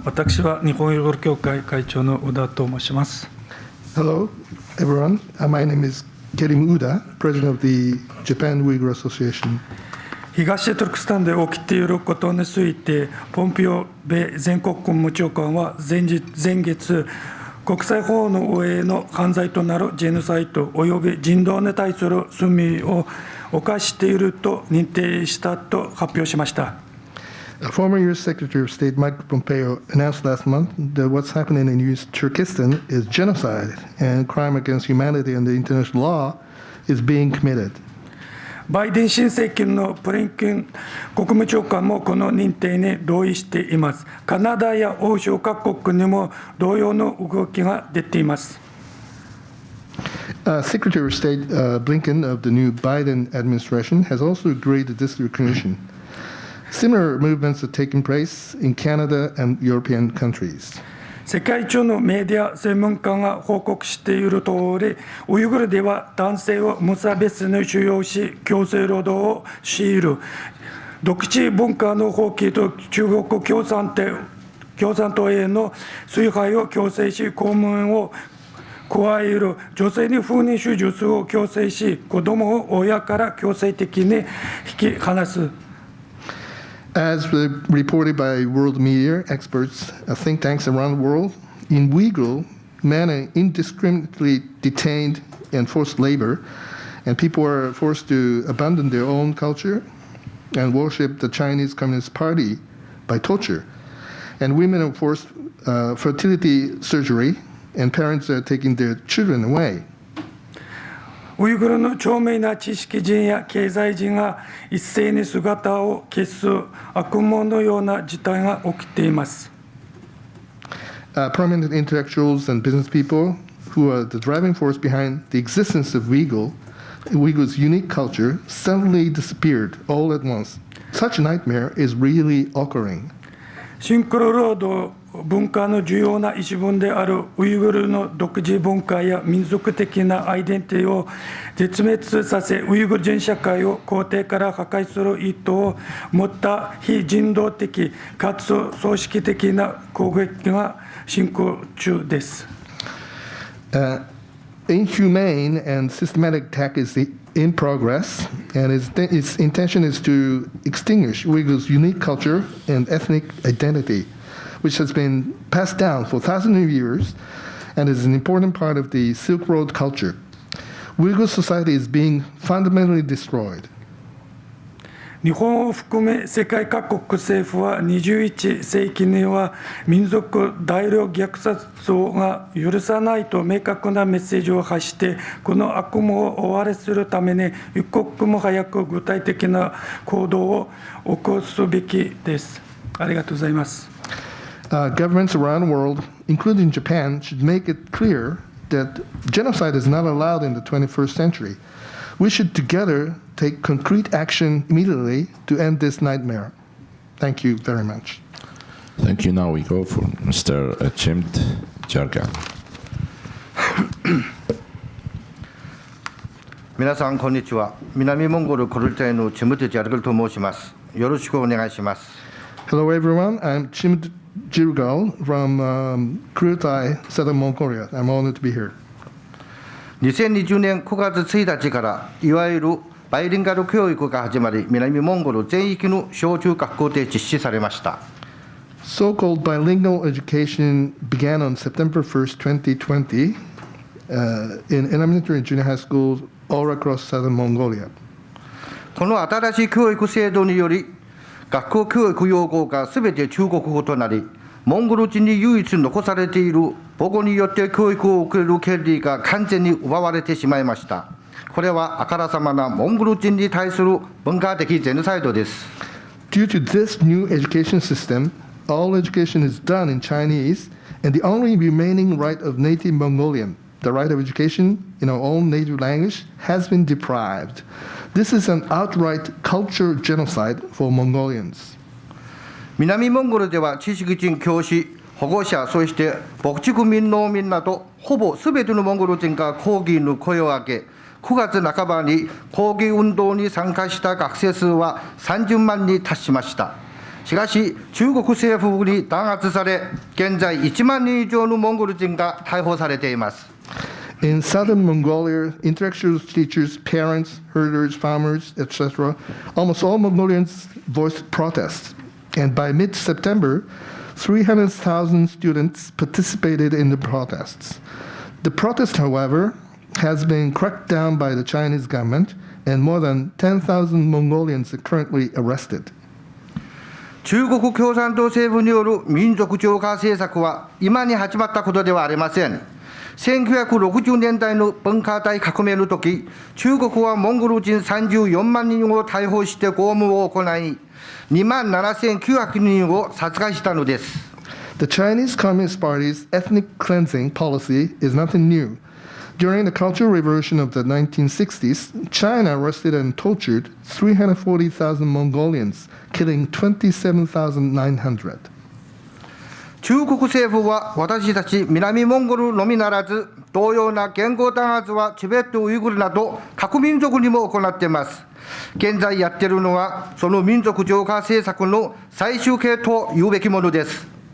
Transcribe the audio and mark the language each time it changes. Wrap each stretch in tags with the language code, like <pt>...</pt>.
<ja>私は日本ウイグル協会会長の宇田と申します。</ja> <en>Hello, everyone. My name is Kerimu Uda, President of the Japan Uyghur Association.</en> <ja>東トルクスタンで起きていることについて、ポンピオ米全国国務長官は前月、国際法の上の犯罪となるジェノサイドおよび人道に対する罪を犯していると認定したと発表しました。</ja> <en>Former U.S. Secretary of State Mike Pompeo announced last month that what's happening in East Turkestan is genocide and crime against humanity and the international law is being committed.</en> <ja>バイデン新政権のブリンケン国務長官もこの認定に同意しています。カナダや欧州各国にも同様の動きが出ています。</ja> <en>Secretary of State Blinken of the new Biden administration has also agreed to this recognition. Similar movements are taking place in Canada and European countries.</en> <ja>世界中のメディア専門家が報告している通り、ウイグルでは男性を無差別に収容し、強制労働を強いる、独自文化の放棄と中国共産党への崇拝を強制し、公務員を加える女性に不妊手術を強制し、子供を親から強制的に引き離す。</ja> <en>As reported by world media experts, think tanks around the world, in Uyghur, men are indiscriminately detained and forced labor, and people are forced to abandon their own culture and worship the Chinese Communist Party by torture. And women are forced fertility surgery, and parents are taking their children away.</en> <ja>ウイグルの著名な知識人や経済人が一斉に姿を消す悪夢のような事態が起きています。</ja> <en>Prominent intellectuals and business people who are the driving force behind the existence of Uyghur's unique culture suddenly disappeared all at once. Such a nightmare is really occurring.</en> <ja>シンクロ労働文化の重要な一文であるウイグルの独自文化や民族的なアイデンティティを絶滅させ、ウイグル人社会を根底から破壊する意図を持った非人道的かつ組織的な攻撃が進行中です。</ja> <en>Inhumane and systematic attack is in progress, and its intention is to extinguish Uyghurs' unique culture and ethnic identity, which has been passed down for thousands of years and is an important part of the Silk Road culture. Uyghur society is being fundamentally destroyed.</en> <ja>日本を含め世界各国政府は21世紀には民族大量虐殺が許さないと明確なメッセージを発して、この悪夢を終わりするために一刻も早く具体的な行動を起こすべきです。ありがとうございます。</ja> <en>Governments around the world, including Japan, should make it clear that genocide is not allowed in the 21st century. We should together take concrete action immediately to end this nightmare. Thank you very much. Thank you. Now we go for Mr. Chimed Jirgal.</en> <ja>皆さんこんにちは。南モンゴルコルテイのチムテジャルグルと申します。よろしくお願いします。</ja> <en>Hello everyone, I'm Chimed Jirgal from Kurultai, Southern Mongolia. I'm honored to be here.</en> <ja>2020年9月1日からいわゆるバイリンガル教育が始まり、南モンゴル全域の小中学校で実施されました。</ja> <en>So-called bilingual education began on September 1st, 2020 in elementary and junior high schools all across southern Mongolia.</en> <ja>この新しい教育制度により、学校教育用語がすべて中国語となり、モンゴル人に唯一残されている母語によって教育を受ける権利が完全に奪われてしまいました。これはあからさまなモンゴル人に対する文化的ジェノサイドです。</ja> <en>Due to this new education system, all education is done in Chinese, and the only remaining right of native Mongolian, the right of education in our own native language, has been deprived. This is an outright culture genocide for Mongolians.</en> <ja>南モンゴルでは知識人、教師、保護者、そして牧畜民、農民などほぼすべてのモンゴル人が抗議の声を上げ、9月半ばに抗議運動に参加した学生数は30万に達しました。しかし中国政府に弾圧され、現在1万人以上のモンゴル人が逮捕されています。</ja> <en>In southern Mongolia, intellectuals, teachers, parents, herders, farmers, etc., almost all Mongolians voiced protests. And by mid-September, 300,000 students participated in the protests. The protest, however, has been cracked down by the Chinese government, and more than 10,000 Mongolians are currently arrested.</en> <ja>中国共産党政府による民族浄化政策は今に始まったことではありません。 1960年代の文化大革命の時、中国はモンゴル人34万人を逮捕して拷問を行い、27,900人を殺害したのです。</ja> <en>The Chinese Communist Party's ethnic cleansing policy is nothing new. During the Cultural Revolution of the 1960s, China arrested and tortured 340,000 Mongolians, killing 27,900.</en> <ja>中国政府は私たち南モンゴルのみならず、同様な言語弾圧はチベット、ウイグルなど各民族にも行っています。現在やっているのはその民族浄化政策の最終形と言うべきものです。</ja>